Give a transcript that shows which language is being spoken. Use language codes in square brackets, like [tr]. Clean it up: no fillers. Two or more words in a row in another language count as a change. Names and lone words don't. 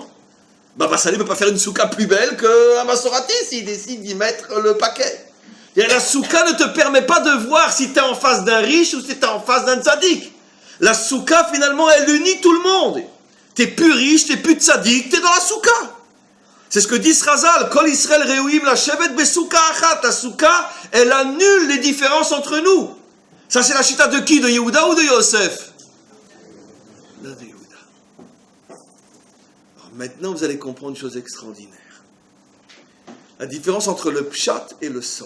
[fr] Baba Salé ne peut pas faire une souka plus belle qu'un Masorati s'il décide d'y mettre le paquet. Et la souka ne te permet pas de voir si tu es en face d'un riche ou si tu es en face d'un tzaddik. La souka, finalement, elle unit tout le monde. Tu n'es plus riche, tu n'es plus tzaddik, tu es dans la souka. C'est ce que dit Srazal. [he] כל ישראל ראויים לשבת בסוכה אחת. [fr] La souka, elle annule les différences entre nous. Ça, c'est la chita de qui? De Yehuda ou de Yosef? De Yehuda. Alors maintenant, vous allez comprendre une chose extraordinaire. La différence entre le pshat et le sod.